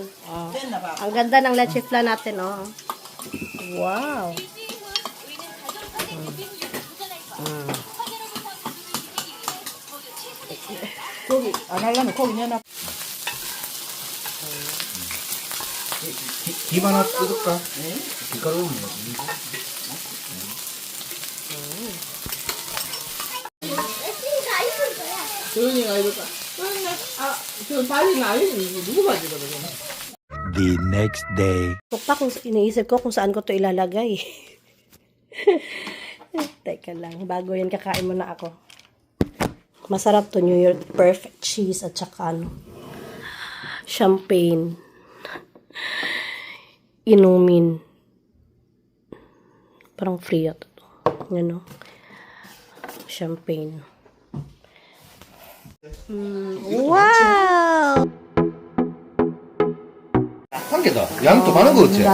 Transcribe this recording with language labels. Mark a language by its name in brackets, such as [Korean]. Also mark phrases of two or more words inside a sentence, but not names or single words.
[Korean] Oh. 됐나 봐. [Filipino] Ang ganda ng leche flan natin, oh. Wow. [Korean] 고기 안 하려면 고기 내놔. 김 하나 뜯을까? 김가루 먹는 거. 레슨이가 있을 거야. 조연이가 이럴까? 조연이 저 바지는 아니지. 이거 누구 바지거든? [English] The next day. [Filipino] Ito pa kung iniisip ko kung saan ko to ilalagay. Teka lang, bago yan kakain muna ako. Masarap to, [English] New York perfect cheese [Filipino] at saka champagne. Inumin. Parang free ito. Yan o. Champagne. Wow! [Korean] 한 개다. 양도 많은 거 같지?